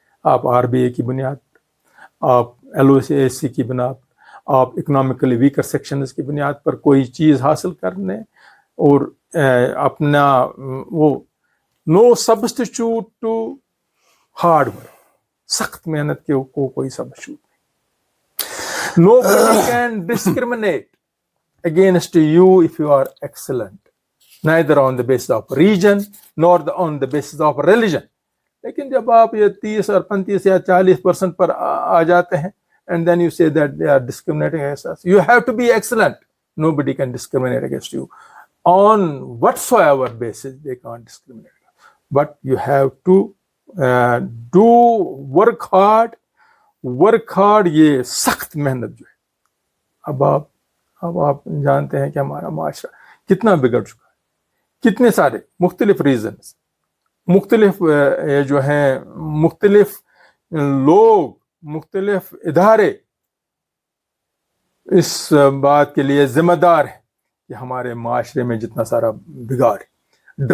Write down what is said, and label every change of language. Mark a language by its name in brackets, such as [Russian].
[Urdu] آپ are be اے کی بنیاد پر، آپ L O C S C کی بنیاد پر، آپ اکنامکلی ویکر سیکشنز کی بنیاد پر کوئی چیز حاصل کرنے اور اپنا وہ نو سبسٹیچیوٹ ٹو ہارڈ ورک، سخت محنت کے کو کوئی سبسٹیچیوٹ نہیں. [English] Nobody can discriminate against you if you are excellent, neither on the basis of region nor on the basis of religion. [Urdu] لیکن جب آپ یہ 30 اور 35 یا 40% پر آ جاتے ہیں [English] and then you say that they are discriminating against us, you have to be excellent. Nobody can discriminate against you on whatsoever basis. They can't discriminate, but you have to do work hard. [Urdu] یہ سخت محنت جو ہے. اب آپ جانتے ہیں کہ ہمارا معاشرہ کتنا بگڑ چکا ہے، کتنے سارے مختلف ریزنز، مختلف جو ہیں، مختلف لوگ، مختلف ادارے اس بات کے لیے ذمہ دار ہیں کہ ہمارے معاشرے میں جتنا سارا بگاڑ ہے.